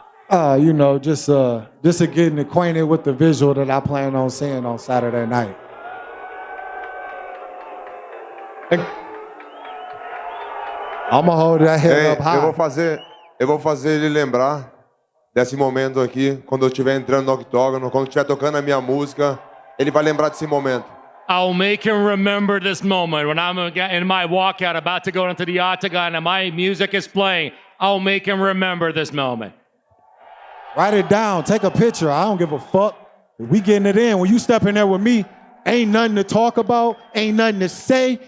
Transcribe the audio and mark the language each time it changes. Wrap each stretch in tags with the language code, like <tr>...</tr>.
<en>You know, just getting acquainted with the visual that I plan on seeing on Saturday night. I'm gonna hold that head up high.</en> <pt>Eu vou fazer ele lembrar desse momento aqui, quando eu estiver entrando no octógono, quando estiver tocando a minha música, ele vai lembrar desse momento.</pt> <en>I'll make him remember this moment when I'm in my walkout about to go into the octagon and my music is playing. I'll make him remember this moment. Write it down. Take a picture. I don't give a fuck. We getting it in. When you step in there with me, ain't nothing to talk about, ain't nothing to say.</en>